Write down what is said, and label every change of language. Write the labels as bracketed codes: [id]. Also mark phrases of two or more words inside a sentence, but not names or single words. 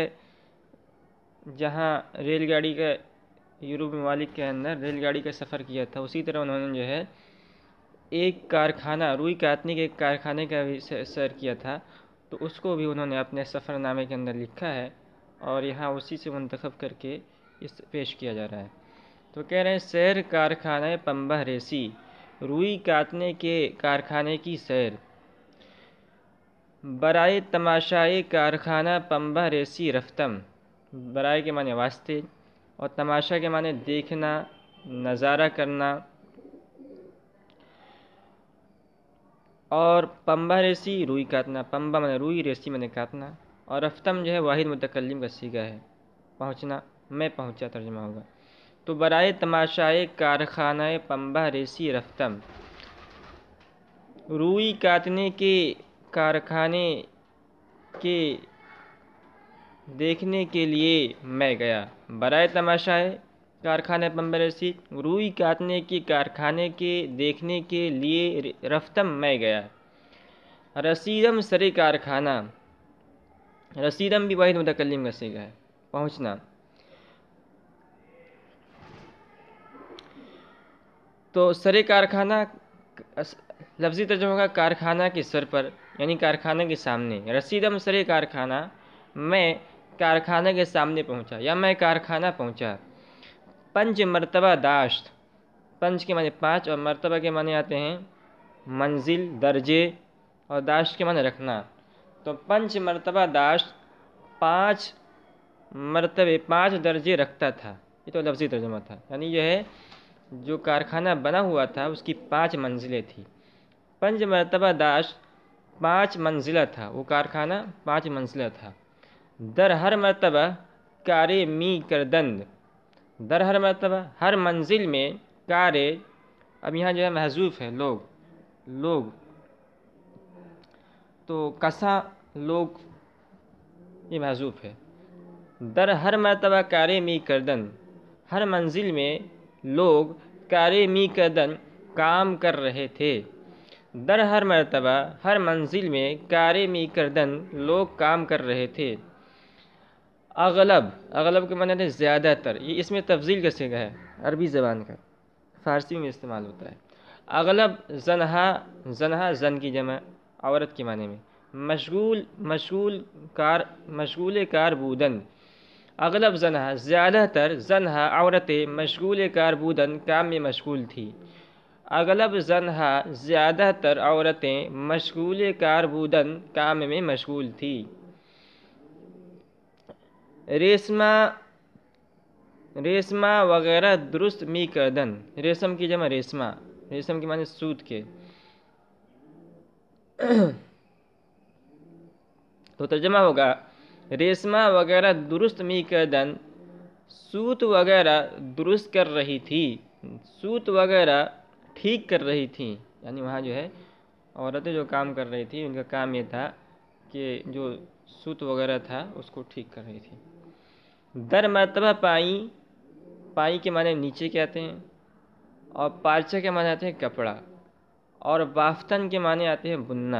[ur] جہاں ریل گاڑی کا یورپ ممالک کے اندر ریل گاڑی کا سفر کیا تھا، اسی طرح انہوں نے جو ہے ایک کارخانہ، روئی کاٹنے کے ایک کارخانے کا بھی سیر کیا تھا، تو اس کو بھی انہوں نے اپنے سفر نامے کے اندر لکھا ہے اور یہاں اسی سے منتخب کر کے اس پیش کیا جا رہا ہے۔ تو کہہ رہے ہیں [fa] سیر کارخانہ پنبہ ریشی، [ur] روئی کاٹنے کے کارخانے کی سیر، [fa] برائے تماشائے کارخانہ پنبہ ریشی رفتم۔ [ur] برائے کے معنی واسطے اور تماشا کے معنی دیکھنا، نظارہ کرنا، اور پنبہ ریشی روئی کاٹنا، پنبہ معنی روئی، ریشی معنی کاٹنا، اور رفتم جو ہے واحد متکلم کا صیغہ ہے، پہنچنا، میں پہنچا ترجمہ ہوگا۔ [fa] تو برائے تماشائے کارخانہ پنبہ ریشی رفتم، [ur] روئی کاٹنے کے کارخانے کے دیکھنے کے لیے میں گیا۔ [fa] برائے تماشائے کارخانہ پنبہ ریشی، [ur] روئی کاٹنے کے کارخانے کے دیکھنے کے لیے رفتم میں گیا۔ [fa] رسیدم سر کارخانہ، [ur] رسیدم بھی واحد متکلم کا صیغہ ہے، پہنچنا۔ تو [fa] سر کارخانہ [ur] لفظی ترجمہ کا کارخانہ کے سر پر یعنی کارخانہ کے سامنے۔ [fa] رسیدم سر کارخانہ، [ur] میں کارخانہ کے سامنے پہنچا یا میں کارخانہ پہنچا۔ [fa] پنج مرتبہ داشت، [ur] پنج کے معنی پانچ اور مرتبہ کے معنی آتے ہیں منزل، درجے، اور داشت کے معنی رکھنا۔ تو [fa] پنج مرتبہ داشت، [ur] پانچ مرتبے، پانچ درجے رکھتا تھا، یہ تو لفظی ترجمہ تھا، یعنی یہ ہے جو کارخانہ بنا ہوا تھا اس کی پانچ منزلیں تھیں۔ [fa] پنج مرتبہ داشت، [ur] پانچ منزلہ تھا، وہ کارخانہ پانچ منزلہ تھا۔ [fa] در ہر مرتبہ کارے می کردند، در ہر مرتبہ [ur] ہر منزل میں کارے، اب یہاں جو ہے محذوف ہے لوگ، تو کساں لوگ یہ محذوف ہے۔ [fa] در ہر مرتبہ کارے می کردند، [ur] ہر منزل میں لوگ [fa] کارے می کردند [ur] کام کر رہے تھے۔ [fa] در ہر مرتبہ [ur] ہر منزل میں [fa] کارے می کردند [ur] لوگ کام کر رہے تھے۔ اغلب کے معنی ہے زیادہ تر، یہ اس میں تفضیل کا صیغہ ہے عربی زبان کا، فارسی میں استعمال ہوتا ہے۔ [fa] اغلب زنہا [ur] زن کی جمع عورت کے معنی میں، [fa] مشغول کار بودن، اغلب زنہا [ur] زیادہ تر، [fa] زنہا عورتیں، مشغول کار بودن [ur] کام میں مشغول تھی۔ [fa] اغلب زنہا [ur] زیادہ تر عورتیں [fa] مشغول کار بودن [ur] کام میں مشغول تھی۔ [fa] ریشمہ وغیرہ درست می کردن، [ur] ریشم کی جمع ریشمہ، ریشم کے معنی سوت کے۔ تو ترجمہ ہوگا [fa] ریشمہ وغیرہ درست می کردن، [ur] سوت وغیرہ درست کر رہی تھی، سوت وغیرہ ٹھیک کر رہی تھیں، یعنی وہاں جو ہے عورتیں جو کام کر رہی تھیں ان کا کام یہ تھا کہ جو سوت وغیرہ تھا اس کو ٹھیک کر رہی تھی۔ [fa] در مرتبہ پائیں [ur] پائی کے معنی نیچے کے آتے ہیں، اور پارچہ کے معنی آتے ہیں کپڑا، اور بافتن کے معنی آتے ہیں بننا۔